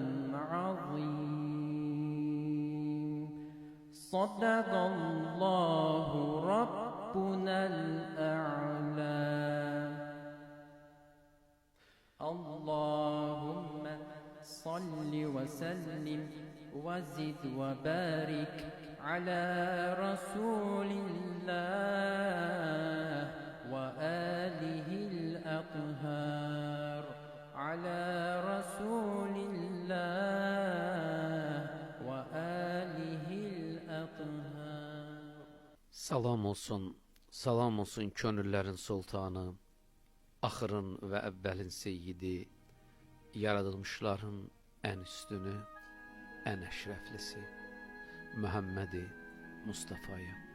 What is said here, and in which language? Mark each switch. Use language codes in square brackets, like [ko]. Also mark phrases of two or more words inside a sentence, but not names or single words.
[ar] عظيم صدق الله ربنا الأعلى اللهم صل وسلم وزد وبارك على رسول الله وآله الأطهار على رسول الله وآله الأطهار. [az] Salam olsun könüllərin sultanı, axırın və əvvəlin seyyidi, yaradılmışların ən üstünü, ən əşrəflisi, Muhammed Mustafa'ya.